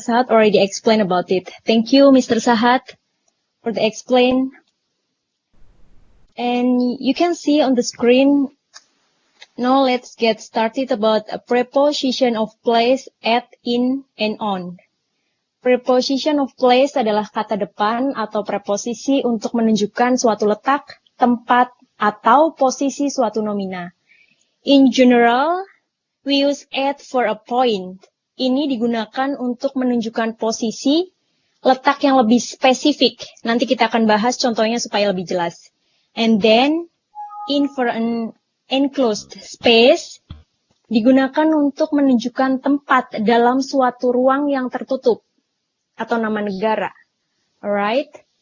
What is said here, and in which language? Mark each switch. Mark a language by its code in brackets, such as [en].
[en] Sahat already explained about it. Thank you, Mr. Sahat, for the explain. And you can see on the screen. Now let's get started about a preposition of place, at, in, and on. [id] Preposition of place adalah kata depan atau preposisi untuk menunjukkan suatu letak, tempat, atau posisi suatu nomina. [en] In general, we use at for a point. [id] Ini digunakan untuk menunjukkan posisi, letak yang lebih spesifik. Nanti kita akan bahas contohnya supaya lebih jelas. [en] And then, in for an enclosed space, [id] digunakan untuk menunjukkan tempat dalam suatu ruang yang tertutup. atau nama negara. [en] Alright?